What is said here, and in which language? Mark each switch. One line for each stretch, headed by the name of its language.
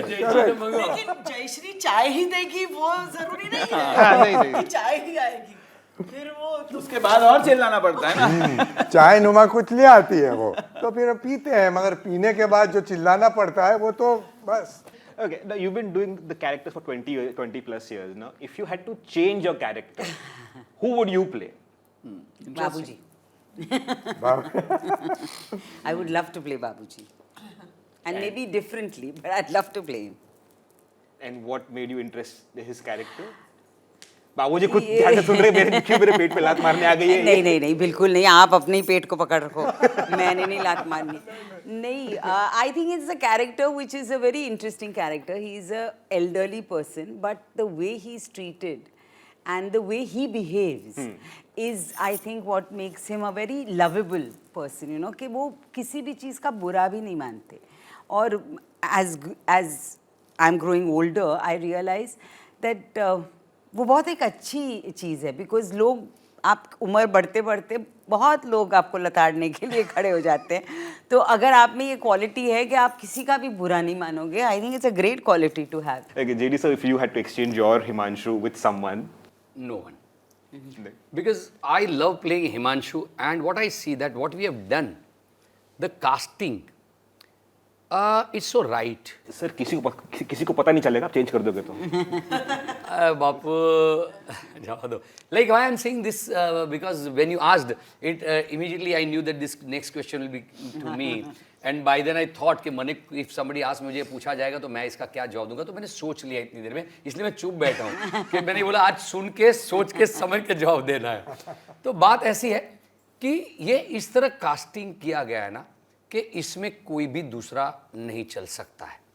Hindi: है. जय श्री से मंगवाओ. लेकिन जयश्री चाय ही देगी वो जरूरी नहीं है. हाँ, नहीं. कि चाय ही आएगी. फिर वो तो उसके बाद और चिल्लाना पड़ता है ना. चाय नुमा कुछ ले आती है वो, तो फिर पीते हैं, मगर पीने के बाद जो चिल्लाना पड़ता है वो तो बस.
English: Okay, now you've been doing the characters for 20 plus years now. If you had to change your character, who would you play? Babuji. I would love to play Babuji. And maybe differently, but I'd love to play him. And what made you interest in his character?
Hindi: बाबूजी खुद ध्यान से सुन रहे, मेरे पेट पे लात मारने आ गई है. नहीं बिल्कुल नहीं. आप अपने ही पेट को पकड़ रखो. मैंने नहीं लात मारनी. नहीं,
English: I think it's a character which is a very interesting character. He is a elderly person, but the way he is treated and the way he behaves is, I think, what makes him a very lovable person, you know,
Hindi: कि वो किसी भी चीज़ का बुरा भी नहीं मानते. और
English: as I'm growing older, I realize that
Hindi: वो बहुत एक अच्छी चीज़ है, because लोग, आप उम्र बढ़ते बढ़ते बहुत लोग आपको लताड़ने के लिए खड़े हो जाते हैं. तो अगर आप में ये क्वालिटी है कि आप किसी का भी बुरा नहीं मानोगे,
English: I think it's a great quality to have. Okay, JD sir, if you had to exchange your Himanshu with someone, No one. Because I love playing Himanshu, and what I see that what we have done, the casting, it's so right.
Hindi: sir किसी को पता नहीं चलेगा आप change कर दोगे तो. बापू जाओ दो.
English: Like why I'm saying this, because when you asked it, immediately I knew that this next question will be to me. And by then I thought
Hindi: कि मने
English: if somebody ask
Hindi: मुझे पूछा जाएगा तो मैं इसका क्या जवाब दूंगा, तो मैंने सोच लिया इतनी देर में, इसलिए मैं चुप बैठा हूँ कि मैंने बोला आज सुन के सोच के समझ के जवाब देना है. तो बात ऐसी है कि ये इस तरह कास्टिंग किया गया है ना कि इसमें कोई भी दूसरा नहीं चल सकता है.